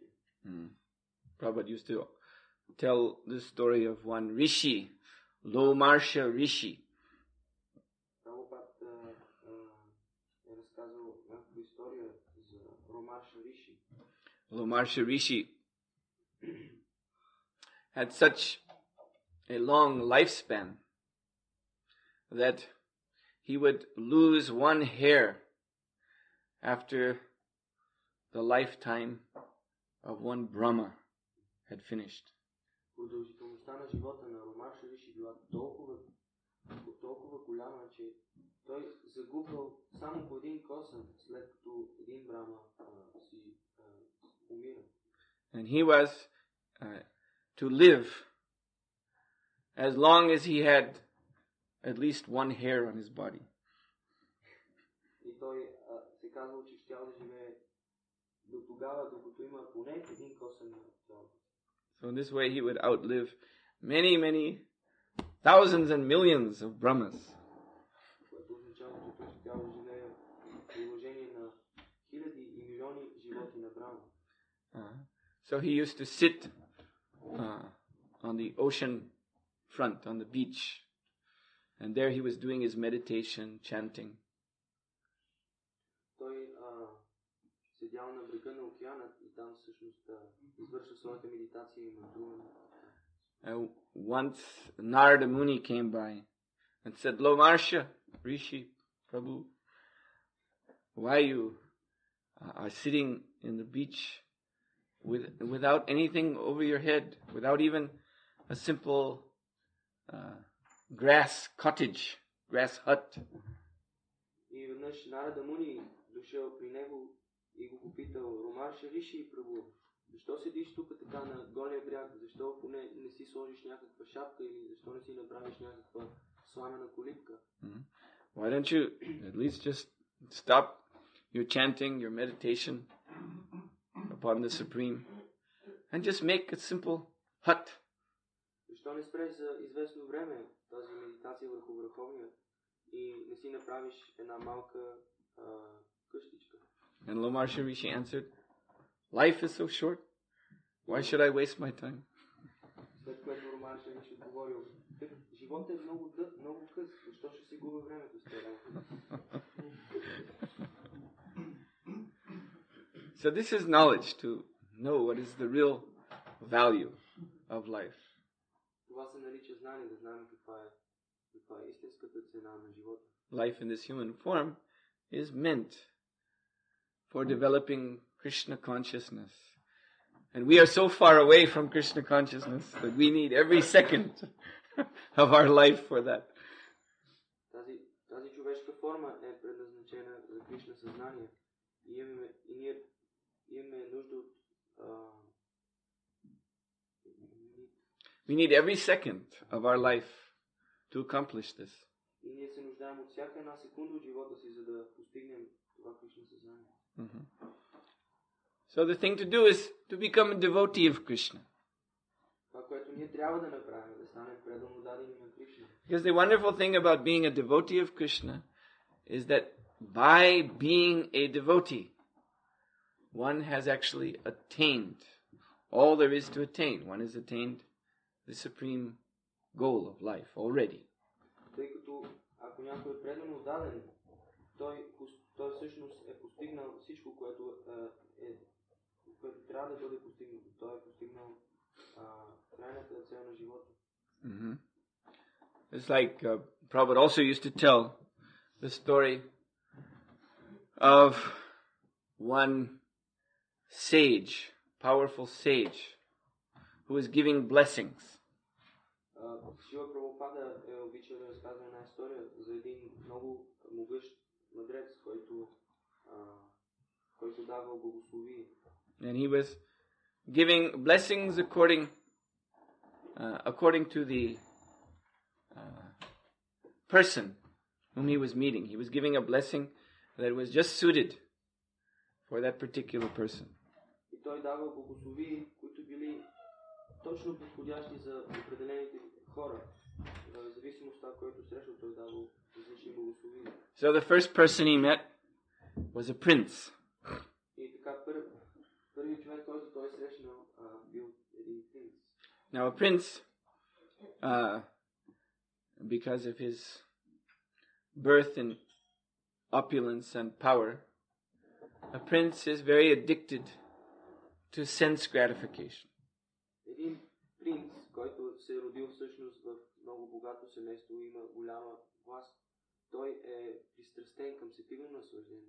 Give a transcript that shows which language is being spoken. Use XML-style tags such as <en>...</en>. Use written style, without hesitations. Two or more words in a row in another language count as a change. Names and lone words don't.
<en>Prabhupada used to tell the story of one rishi, Lomarsha Rishi.</en> <bg>Prabhupada е разказал някаква история за Lomarsha Rishi.</bg> <en>Lomarsha Rishi had such a long lifespan that he would lose one hair after the lifetime of one Brahma had finished.</en> <bg>Продължителността на живота на Lomarsha Rishi била толкова голяма, че той загубвал само по един косъм, след като един Брахма си умира.</bg> <en>And he was to live as long as he had at least one hair on his body.</en> <bg>И той се казва, че щял да живее до тогава, докато има поне един косъм на тялото.</bg> <en>So in this way he would outlive many thousands and millions of Brahmas.</en> <bg>Което означава, че той щял да живее в приложение на хиляди и милиони животи на Брахма.</bg> <en>So he used to sit on the ocean front, on the beach, and there he was doing his meditation, chanting.</en> <bg>Той седял на брега на океана и там всъщност извършва своята медитация и мантруване.</bg> <en>Once Narada Muni came by and said, Lomarsha Rishi Prabhu, why you are sitting in the beach without anything over your head, without even a simple grass cottage, grass hut?</en> <bg>И веднъж Нарада Муни дошъл при него и го попитал: Lomarsha Rishi Prabhu, защо седиш тук така на голия бряг? Защо поне не си сложиш някаква шапка или защо не си направиш някаква сламена колибка?</bg> <en>Why don't you at least just stop your chanting, your meditation upon the Supreme and just make a simple hut?</en> <bg>Защо не спреш за известно време тази медитация върху Върховния и не си направиш една малка къщичка?</bg> <en>And Lomarsha Rishi answered, life is so short. Why should I waste my time?</en> <bg>След което Lomarsha Rishi отговорил: животът е много къс, защо ще си губя времето с това?</bg> <en>So this is knowledge, to know what is the real value of life.</en> <bg>Това се нарича знание, да знаем каква е истинската цена на живота.</bg> <en>Life in this human form is meant for developing Krishna consciousness. And we are so far away from Krishna consciousness that we need every second of our life for that.</en> <bg>Тази човешка форма е предназначена за Кришна съзнание. И ние имаме нужда от</bg> <en>We need every second of our life to accomplish this.</en> <bg>И ние се нуждаем от всяка една секунда от живота си, за да постигнем това Кришна съзнание.</bg> <en>So the thing to do is to become a devotee of Krishna.</en> <bg>Това, което ние трябва да направим, да станем преданно дадени на Кришна.</bg> <en>Because the wonderful thing about being a devotee of Krishna is that by being a devotee, one has actually attained all there is to attain. One has attained the supreme goal of life already.</en> <bg>Тъй като ако някой е преданно даден, той всъщност е постигнал всичко, което трябва да бъде постигнато. Той е постигнал крайната цел на живота.</bg> <en>It's like Prabhupada also used to tell the story of one sage, powerful sage, who was giving blessings.</en> <bg>Шила Прабхупада е обичал да разказва една история за един много могъщ мъдрец, който давал благословие.</bg> <en>And he was giving blessings according to the person whom he was meeting. He was giving a blessing that was just suited for that particular person.</en> <bg>И той давал благословие, които били точно подходящи за определените хора. В зависимост от това, което срещал, той давал различни благословия.</bg> <en>So the first person he met was a prince.</en> <bg>И така първият човек, който той срещнал, бил един принц.</bg> <en>Now a prince, because of his birth in opulence and power, a prince is very addicted to sense gratification.</en> <bg>Един принц, който се е родил всъщност в много богато семейство, има голяма власт, той е пристрастен към сетивно наслаждение.</bg>